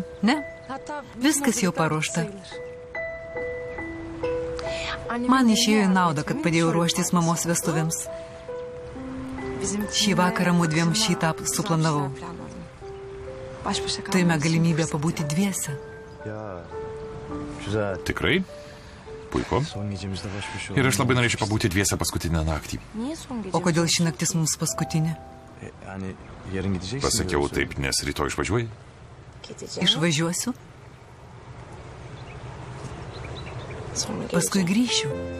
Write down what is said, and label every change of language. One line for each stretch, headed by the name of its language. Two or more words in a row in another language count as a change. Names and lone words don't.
Lithuanian: Ne, viskas jau paruošta. Man išėjo į naudą, kad padėjau ruoštis mamos vestuvėms. Šį vakarą mūdviem šitą suplanavau. Turime galimybę pabūti dviese.
Turkish: Ya. Güzel.
Lithuanian: Tikrai? Puiku.
Turkish: Son gecemizde baş başa
Lithuanian: Ir aš labai norėčiau pabūti dviese paskutinę naktį. O kodėl ši naktis mums paskutinė?
Turkish: Yani yarın gideceksin.
Lithuanian: Pasakiau
Turkish: diye
Lithuanian: taip, nes rytoj išvažiuoji. Išvažiuosiu, paskui grįšiu.